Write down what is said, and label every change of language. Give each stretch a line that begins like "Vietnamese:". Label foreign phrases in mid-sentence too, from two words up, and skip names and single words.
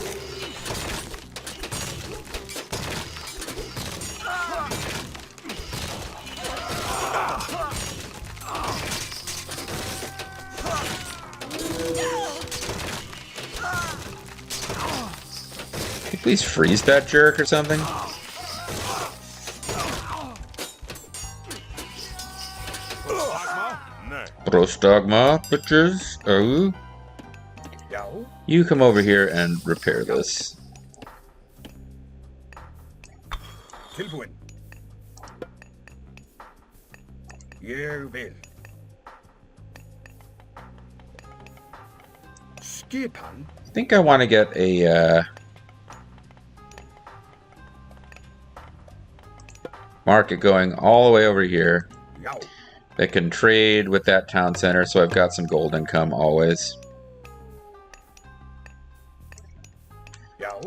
English: Can you please freeze that jerk or something? Prostagma, bitches. Oh. You come over here and repair this.
Icelandic: Tilbúin. Ég vil. Skipan.
English: I think I want to get a market going all the way over here. Já. That can trade with that town center, so I've got some gold income always. Já.